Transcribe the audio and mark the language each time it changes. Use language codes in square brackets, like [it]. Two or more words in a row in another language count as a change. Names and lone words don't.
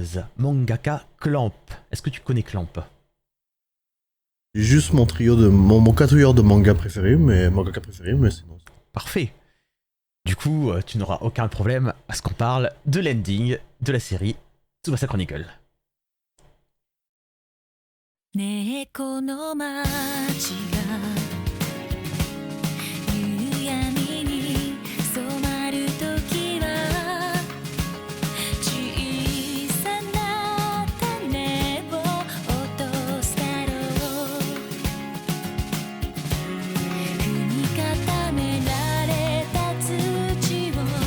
[fr] Est-ce que tu connais Clamp? juste mon trio de mon quatuor de mangaka préféré, mais sinon. Parfait. Du coup, tu n'auras aucun problème à ce qu'on parle de l'ending de la série Tsubasa Chronicle. [ja] ねえこの街が夕闇に染まる時は小さな種を落とすだろう踏み固められた土を